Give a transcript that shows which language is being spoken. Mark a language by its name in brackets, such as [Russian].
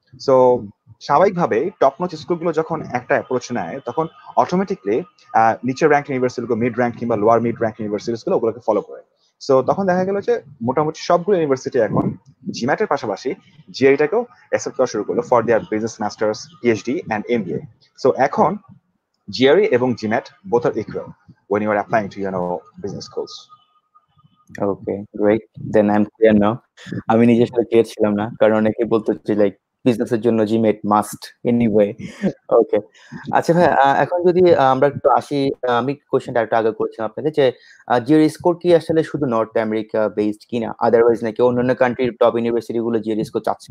[Bangla] So স্বাভাবিকভাবে top notch স্কুলগুলো যখন একটা অ্যাপ্রোচ নেয়, তখন অটোমেটিকলি নিচের র্যাঙ্ক ইউনিভার্সিটিগুলো, মিড র্যাঙ্ক কিংবা লোয়ার মিড র্যাঙ্ক ইউনিভার্সিটিগুলো ওগুলোকে ফলো করে। সো তখন দেখা গেল যে মোটামুটি সবগুলো ইউনিভার্সিটি এখন জিম্যাটের পাশাপাশি জিআইটাকেও অ্যাকসেপ্ট করা শুরু করলো [English] For their business masters, PhD and MBA. So এখন GRE এবং GMAT both are equal when you are applying to business schools. Okay, great. Then I am clear now. [Bangla] আমি নিজে আসলে ক্লিয়ার ছিলাম না। কারণ অনেকেই বলতো যে লাইক বিজনেসের জন্য জিমেট মাস্ট এনিওয়ে। ওকে। আচ্ছা ভাইয়া, এখন যদি আমরা একটু আসি, আমি কোয়েশ্চেনটা একটু আগে করেছিলাম আপনাকে যে জিআরই স্কোর কি আসলে শুধু নর্থ আমেরিকা বেসড কিনা? আদারওয়াইজ নাকি অন্যান্য কান্ট্রির টপ ইউনিভার্সিটি গুলো জিআরই স্কোর চাচ্ছে?